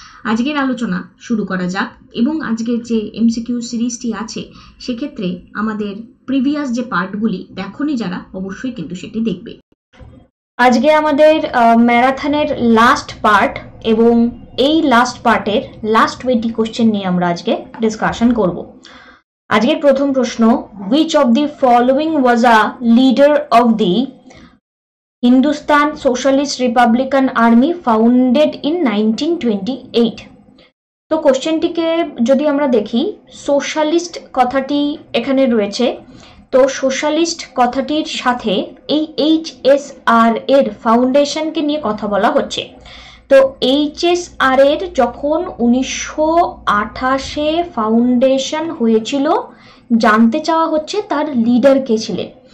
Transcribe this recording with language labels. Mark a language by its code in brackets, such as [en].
[bn] আজকের আলোচনা শুরু করা যাক, এবং আজকের যে MCQ সিরিজটি আছে সেক্ষেত্রে আমাদের প্রিভিয়াস যে পার্টগুলি দেখোনি যারা, অবশ্যই কিন্তু সেটি দেখবে। আজকে আমাদের ম্যারাথনের লাস্ট পার্ট, এবং এই লাস্ট পার্টের লাস্ট 20 কোশ্চেন নিয়ে আমরা আজকে ডিসকাশন করব। আজকের প্রথম প্রশ্ন, [en] which of the following was a leader of the Hindustan Socialist Republican Army founded in 1928? [bn] তো কোশ্চেনটিকে যদি আমরা দেখি, সোশ্যালিস্ট কথাটি এখানে রয়েছে, তো সোশ্যালিস্ট কথাটির সাথে এই HSR এর ফাউন্ডেশনকে নিয়ে কথা বলা হচ্ছে। তো HSR এর যখন 1928-এ ফাউন্ডেশন হয়েছিল, জানতে চাওয়া হচ্ছে তার লিডার কে ছিলেন।